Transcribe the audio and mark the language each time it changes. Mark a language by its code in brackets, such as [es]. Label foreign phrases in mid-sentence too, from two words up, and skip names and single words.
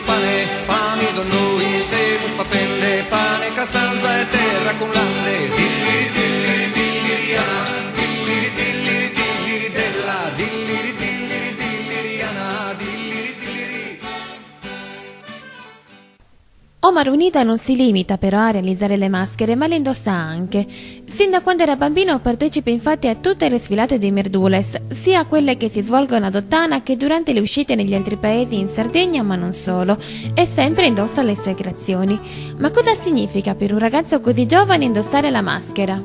[sc] pane, fami don noi, semus papelle, pane, castanza e terra con latte, dilliri dilliri dilliri ana, dilliri dilliri dilliri della, dilliri dilliri dilliri ana, dilliri dilliri. [it] Omar Unida non si limita però a realizzare le maschere, ma le indossa anche. Sin da quando era bambino partecipa infatti a tutte le sfilate dei merdules, sia quelle che si svolgono ad Ottana che durante le uscite negli altri paesi in Sardegna, ma non solo, e sempre indossa le sue creazioni. Ma cosa significa per un ragazzo così giovane indossare la maschera?